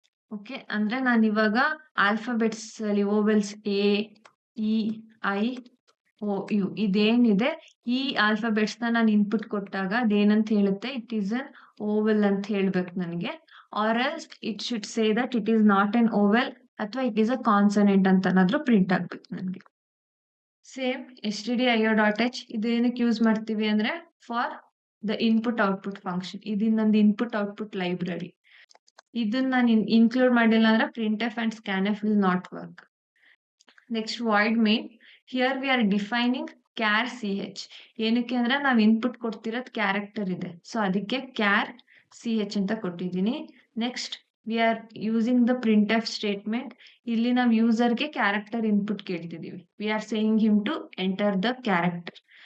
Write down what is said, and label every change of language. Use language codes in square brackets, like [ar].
[kn] Okay, ಅಂದ್ರೆ ನಾನು ಇವಾಗ ಆಲ್ಫಾಬೆಟ್ಸ್ ಅಲ್ಲಿ vowels A E I O you ಇದೇನಿದೆ, ಈ ಆಲ್ಫಾಬೆಟ್ಸ್ ನ ನಾನು ಇನ್ಪುಟ್ ಕೊಟ್ಟಾಗ ಅದೇನಂತ ಹೇಳುತ್ತೆ, [en] it is an vowel [kn] ಅಂತ ಹೇಳ್ಬೇಕು ನನಗೆ, [en] or else it should say that it is not an vowel [kn] ಅಥವಾ [en] it is a consonant [kn] ಅಂತ ಏನಾದ್ರೂ ಪ್ರಿಂಟ್ ಆಗ್ಬೇಕು ನನಗೆ. [en] same stdio.h [kn] ಇದು ಏನಕ್ಕೆ ಯೂಸ್ ಮಾಡ್ತೀವಿ ಅಂದ್ರೆ [en] For the input output function. [kn] ಇದು ನಂದು ಇನ್ಪುಟ್ ಔಟ್ಪುಟ್ ಲೈಬ್ರರಿ. ಇದನ್ನ ನಾನು ಇನ್ಕ್ಲೂಡ್ ಮಾಡಿಲ್ಲ ಅಂದ್ರೆ [en] printf and scanf will not work. Next void main, here we are defining char ch. [kn] ಏನಕ್ಕೆ ಅಂದ್ರೆ ನಾವು ಇನ್ಪುಟ್ ಕೊಡ್ತಿರೋದು ಕ್ಯಾರೆಕ್ಟರ್ ಇದೆ, ಸೊ ಅದಕ್ಕೆ ಕ್ಯಾರ್ ch ಅಂತ ಕೊಟ್ಟಿದ್ದೀನಿ. [en] Next we are using the printf statement. [kn] ಇಲ್ಲಿ ನಾವು ಯೂಸರ್ಗೆ character input ಕೇಳ್ತಿದೀವಿ, [en] We are saying him to enter the character.